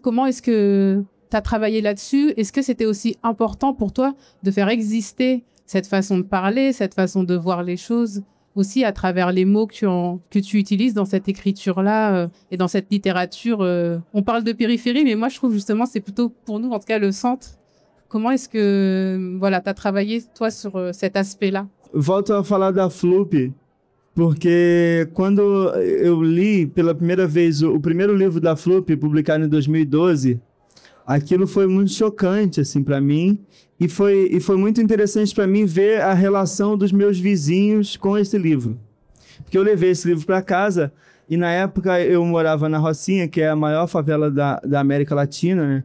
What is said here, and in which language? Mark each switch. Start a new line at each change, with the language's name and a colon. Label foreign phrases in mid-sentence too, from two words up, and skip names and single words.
French: Comment est-ce que tu as travaillé là-dessus? Est-ce que c'était aussi important pour toi de faire exister cette façon de parler, cette façon de voir les choses aussi à travers les mots que tu utilises dans cette écriture-là et dans cette littérature? On parle de périphérie, mais moi, je trouve justement c'est plutôt pour nous, en tout cas, le centre. Comment est-ce que tu as travaillé, toi, sur cet aspect-là?
Portuguese: Volto a falar da Floop, porque quando eu li pela primeira vez o primeiro livro da Floop, publicado em 2012, aquilo foi muito chocante assim para mim e foi muito interessante para mim ver a relação dos meus vizinhos com esse livro, porque eu levei esse livro para casa e na época eu morava na Rocinha, que é a maior favela da América Latina, né?